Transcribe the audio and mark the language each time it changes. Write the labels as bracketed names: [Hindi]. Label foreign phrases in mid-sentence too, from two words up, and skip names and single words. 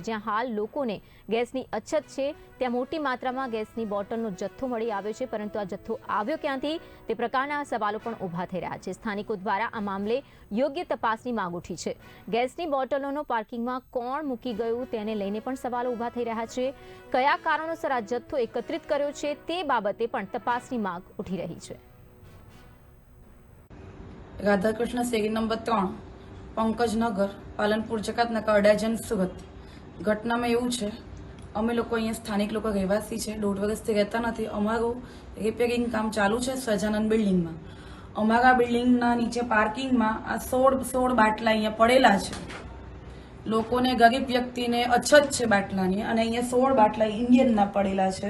[Gujarati] જ્યાં હાલ લોકોને ગેસની અછત છે, ત્યાં મોટી માત્રામાં ગેસની બોટલનો જથ્થો મળી આવ્યો છે, પરંતુ આ જથ્થો આવ્યો ક્યાંથી તે પ્રકારના સવાલો પણ ઊભા થઈ રહ્યા છે। સ્થાનિકો દ્વારા આ મામલે યોગ્ય તપાસની માંગ ઉઠી છે। ગેસની બોટલોનો પાર્કિંગમાં કોણ મૂકી ગયું તેને લઈને પણ સવાલો ઊભા થઈ રહ્યા છે। કયા કારણોસર આ જથ્થો એકત્રિત કર્યો છે તે બાબતે પણ તપાસની માંગ ઉઠી રહી છે। राधाकृष्ण शेरी नंबर 3 पंकजनगर पालनपुर जकातनाका अडाजन सूरत। घटनाમાં એવું છે, અમે લોકો અહીંયા સ્થાનિક લોકો રહેવાસી છે, 1.5 વર્ષથી રહેતા નથી। અમારું રિપેરિંગ કામ ચાલુ છે સહજાનંદ બિલ્ડિંગમાં। અમારા બિલ્ડિંગના નીચે પાર્કિંગમાં આ 16 બાટલા અહીંયા પડેલા છે। લોકોને ગરીબ વ્યક્તિને અછત છે બાટલાની, અને અહીંયા 16 બાટલા ઇન્ડિયનના પડેલા છે।